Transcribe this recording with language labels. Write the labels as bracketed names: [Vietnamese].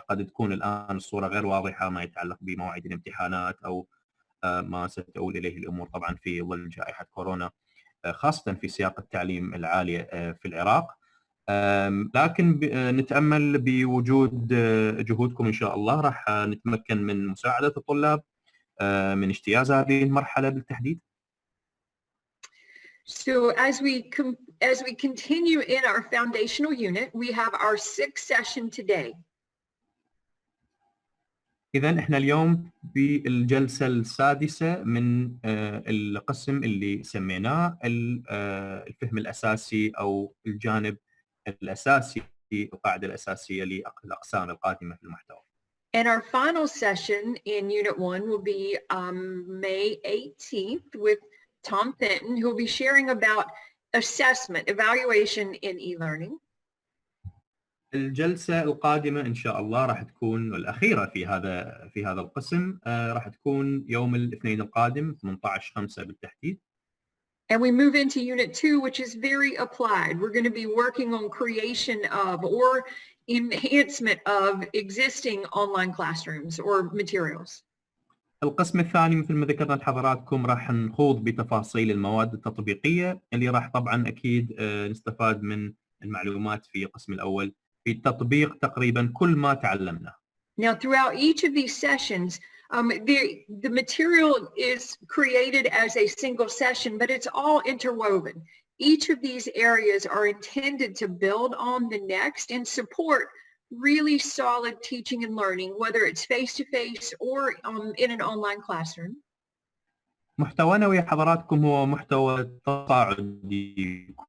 [Arabic] قد تكون الآن الصورة غير واضحة ما يتعلق بمواعيد الامتحانات أو ما ستؤول إليه الأمور طبعا في ظل جائحة كورونا، خاصة في سياق التعليم العالي في العراق. لكن نتأمل بوجود جهودكم إن شاء الله راح نتمكن من مساعدة الطلاب من اجتياز هذه المرحلة بالتحديد. [English] So as we continue in our foundational unit, we have our 6th session today. [Arabic] إذا إحنا اليوم بالجلسة السادسة من القسم اللي سميناه الفهم الأساسي أو الجانب الأساسي في القاعدة الأساسية للأقسام القادمة في المحتوى. [English] And our final session in Unit 1 will be May 18th with Tom Fenton, who will be sharing about assessment, evaluation in e-learning. [Arabic] الجلسة القادمة إن شاء الله راح تكون الأخيرة في هذا القسم راح تكون يوم الاثنين القادم 18/5 بالتحديد. [English] And we move into Unit 2, which is very applied. We're going to be working on creation of or enhancement of existing online classrooms or materials. [Arabic] القسم الثاني مثل ما ذكرنا لحضراتكم راح نخوض بتفاصيل المواد التطبيقية اللي راح طبعا أكيد نستفاد من المعلومات في القسم الأول في تطبيق تقريبا كل ما تعلمنا. [English] Now, throughout each of these sessions, the material is created as a single session, but it's all interwoven. Each of these areas are intended to build on the next and support really solid teaching and learning, whether it's face-to-face or in an online classroom. [Arabic] محتوانا ويا حضراتكم هو محتوى تصاعدي.